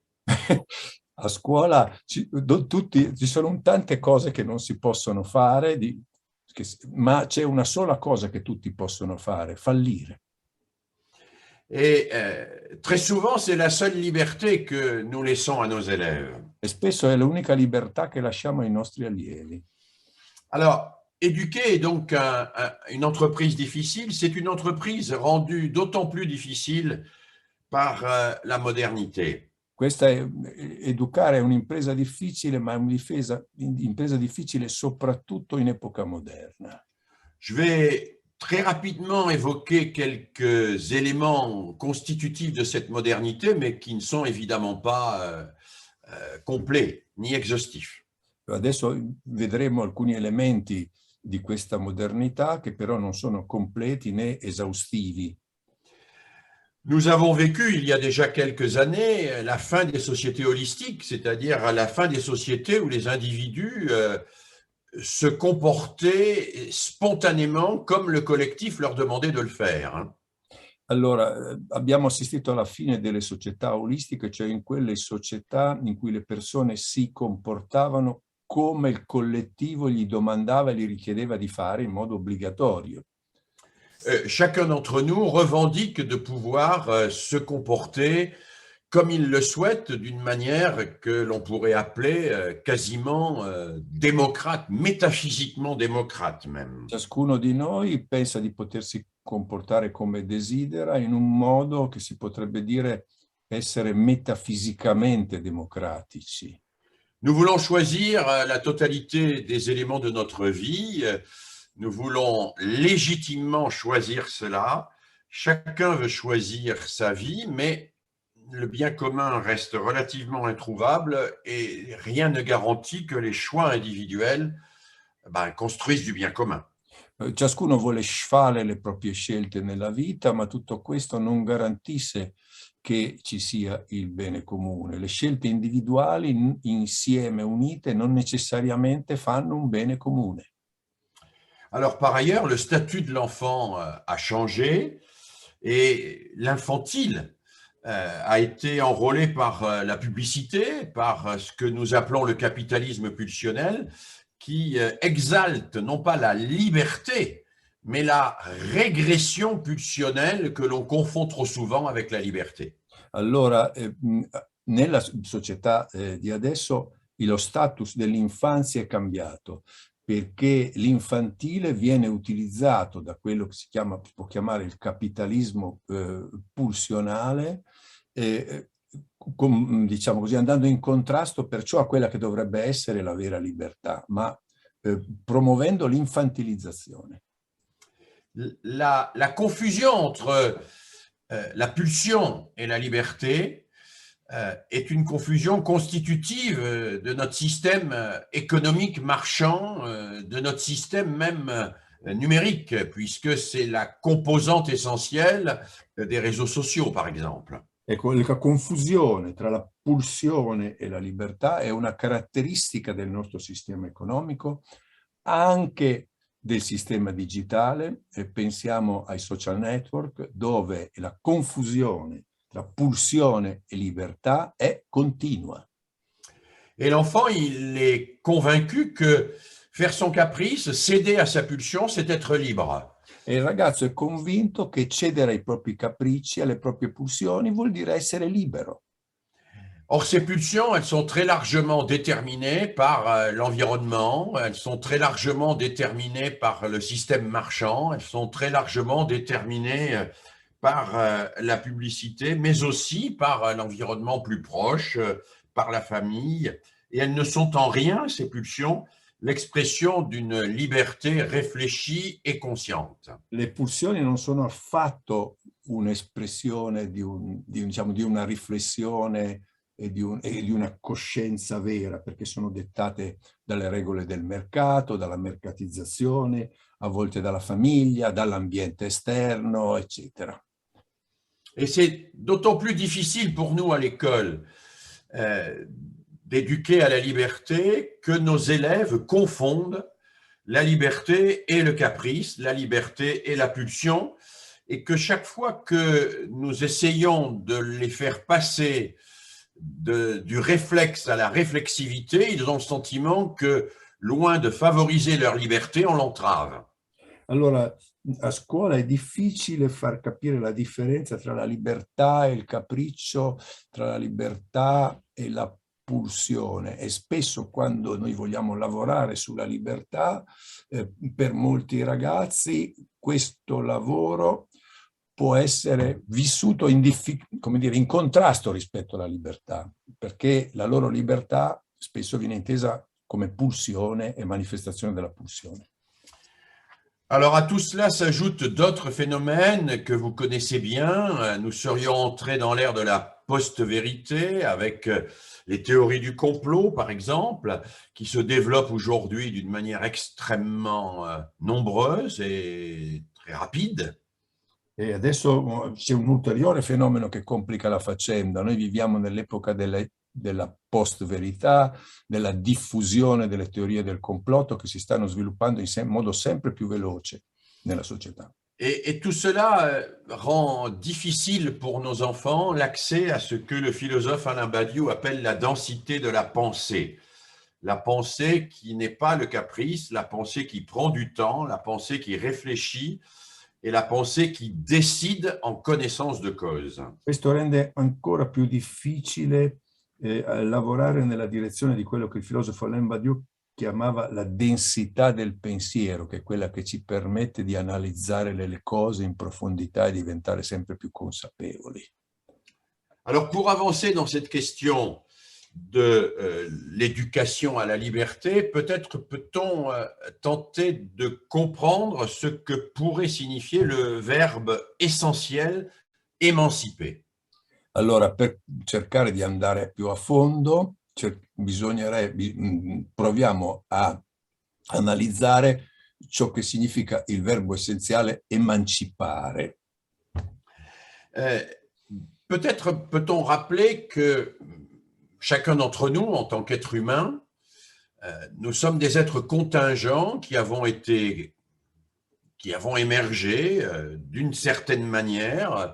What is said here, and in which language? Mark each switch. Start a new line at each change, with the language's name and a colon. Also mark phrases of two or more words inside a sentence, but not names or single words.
Italian: A scuola ci sono tante cose che non si possono fare, ma c'è una sola cosa che tutti possono fare, fallire.
French: Et très souvent, c'est la seule liberté que nous laissons à nos élèves.
Italian: E spesso è l'unica libertà che lasciamo ai nostri allievi.
French: Alors, éduquer est donc une entreprise difficile. C'est une entreprise rendue d'autant plus difficile par la modernité.
Italian: Educare è un'impresa difficile, ma è un'impresa difficile soprattutto in epoca moderna.
French: Je vais très rapidement évoquer quelques éléments constitutifs de cette modernité, mais qui ne sont évidemment pas complets ni exhaustifs.
Italian: Adesso vedremo alcuni elementi di questa modernità che però non sono completi né esaustivi.
French: Nous avons vécu il y a déjà quelques années la fin des sociétés holistiques, c'est-à-dire la fin des sociétés où les individus se comportaient spontanément comme le collectif leur demandait de le faire.
Italian: Allora, abbiamo assistito alla fine delle società olistiche, cioè in quelle società in cui le persone si comportavano come il collettivo gli domandava e gli richiedeva di fare in modo obbligatorio.
French: Chacun d'entre nous revendique de pouvoir se comporter comme il le souhaite, d'une manière que l'on pourrait appeler quasiment démocrate, métaphysiquement démocrate même.
Italian: Ciascuno di noi pensa di potersi comportare come desidera in un modo che si potrebbe dire essere metafisicamente democratici.
French: Nous voulons choisir la totalité des éléments de notre vie. Nous voulons légitimement choisir cela. Chacun veut choisir sa vie, mais le bien commun reste relativement introuvable et rien ne garantit que les choix individuels construisent du bien commun.
Italian: Ciascuno vuole fare le proprie scelte nella vita, ma tutto questo non garantisce che ci sia il bene comune. Le scelte individuali insieme, unite, non necessariamente fanno un bene comune.
French: Alors, par ailleurs, le statut de l'enfant a changé et l'infantile a été enrôlé par la publicité, par ce que nous appelons le capitalisme pulsionnel, qui exalte non pas la liberté, mais la régression pulsionnelle que l'on confond trop souvent avec la liberté.
Italian: Allora, nella società di adesso lo status dell'infanzia è cambiato, perché l'infantile viene utilizzato da quello che si può chiamare il capitalismo pulsionale, diciamo così, andando in contrasto perciò a quella che dovrebbe essere la vera libertà, ma promuovendo l'infantilizzazione.
French: La confusion entre la pulsion et la liberté est une confusion constitutive de notre système économique marchand, de notre système même numérique, puisque c'est la composante essentielle des réseaux sociaux, par exemple.
Italian: Ecco, la confusione tra la pulsione e la libertà è una caratteristica del nostro sistema economico, anche del sistema digitale. Pensiamo ai
English: social network,
Italian: dove la confusione tra pulsione e libertà è continua.
French: Et l'enfant, il est convaincu que faire son caprice, céder à sa pulsion, c'est être libre.
Italian: E il ragazzo è convinto che cedere ai propri capricci, alle proprie pulsioni, vuol dire essere libero.
French: Or, ces pulsions, elles sont très largement déterminées par l'environnement, elles sont très largement déterminées par le système marchand, elles sont très largement déterminées par la publicité, mais aussi par l'environnement plus proche, par la famille. Et elles ne sont en rien, ces pulsions, l'expression d'une liberté réfléchie et consciente.
Italian: Le pulsioni non sono affatto un'espressione diciamo, di una riflessione e di una coscienza vera, perché sono dettate dalle regole del mercato, dalla mercatizzazione, a volte dalla famiglia, dall'ambiente esterno, eccetera.
French: Et c'est d'autant plus difficile pour nous à l'école d'éduquer à la liberté que nos élèves confondent la liberté et le caprice, la liberté et la pulsion, et que chaque fois que nous essayons de les faire passer du réflexe à la réflexivité, ils ont le sentiment que, loin de favoriser leur liberté, on l'entrave.
Italian: Allora, a scuola è difficile far capire la differenza tra la libertà e il capriccio, tra la libertà e la pulsione, e spesso quando noi vogliamo lavorare sulla libertà, per molti ragazzi questo lavoro può essere vissuto come dire, in contrasto rispetto alla libertà, perché la loro libertà spesso viene intesa come pulsione e manifestazione della pulsione.
French: Alors à tout cela s'ajoutent d'autres phénomènes que vous connaissez bien. Nous serions entrés dans l'ère de la post-vérité avec les théories du complot, par exemple, qui se développent aujourd'hui d'une manière extrêmement nombreuse et très rapide.
Italian: E adesso c'è un ulteriore fenomeno che complica la faccenda. Noi viviamo nell'epoca della post-verità, della diffusione delle teorie del complotto che si stanno sviluppando in modo sempre più veloce nella società.
French: Et tout cela rend difficile pour nos enfants l'accès à ce que le philosophe Alain Badiou appelle la densité de la pensée. La pensée qui n'est pas le caprice, la pensée qui prend du temps, la pensée qui réfléchit et la pensée qui décide en connaissance de cause.
Italian: Questo rende ancora più difficile lavorare nella direzione di quello che il filosofo Alain Badiou chiamava la densità del pensiero, che è quella che ci permette di analizzare le cose in profondità e diventare sempre più consapevoli.
French: Alors pour avancer dans cette question de l'éducation à la liberté, peut-être peut-on tenter de comprendre ce que pourrait signifier le verbe essentiel émanciper.
Italian: Allora, per cercare di andare più a fondo, proviamo a analizzare ciò che significa il verbo essenziale emancipare.
French: Peut-être peut-on rappeler que chacun d'entre nous, en tant qu'être humain, nous sommes des êtres contingents qui avons émergé d'une certaine manière.